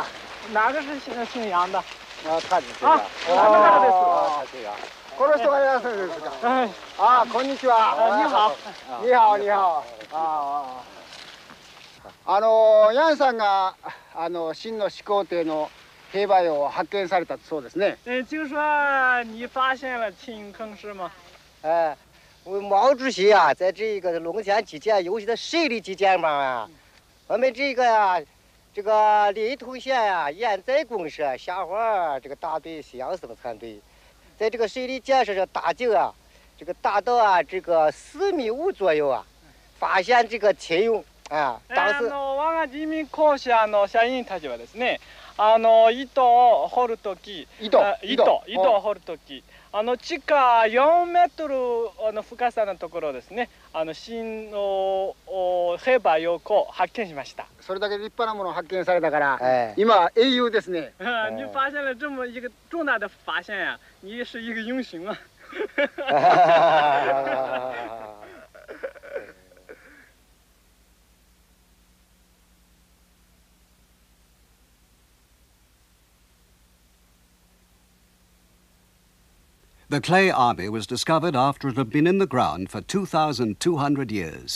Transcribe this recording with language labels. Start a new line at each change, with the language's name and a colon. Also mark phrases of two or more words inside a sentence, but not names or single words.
Chinese: 哪个是姓杨的？
Japanese: 他です啊，この方です。この人がヤンさんですか？はい。あ、こんにちは。
Chinese: 你好。你好、你好。
Japanese: ヤンさんが秦の始皇帝の兵馬俑を発見されたそうですね。
Chinese: 听说你发现了秦坑是吗？毛主席啊，在这个龙泉基建尤其是水利基建方面啊，我们这个临潼县呀、堰寨公社下环这个大队西洋生产队，在这个水利建设上打井啊，这个达到这个4.5米左右啊，发現这个秦俑啊。
Japanese: 当時我が人民公社の社員たちはですね、糸を掘るとき、糸を掘るとき。地下4メートル深さのところですね、秦の兵馬俑を発見しました。それだけ立派なものを発見されたから、今英雄ですね。
Chinese: 你发现了这么一个重大的发现呀，你是一个英雄啊。
English: The clay army was discovered after it had been in the ground for 2,200 years.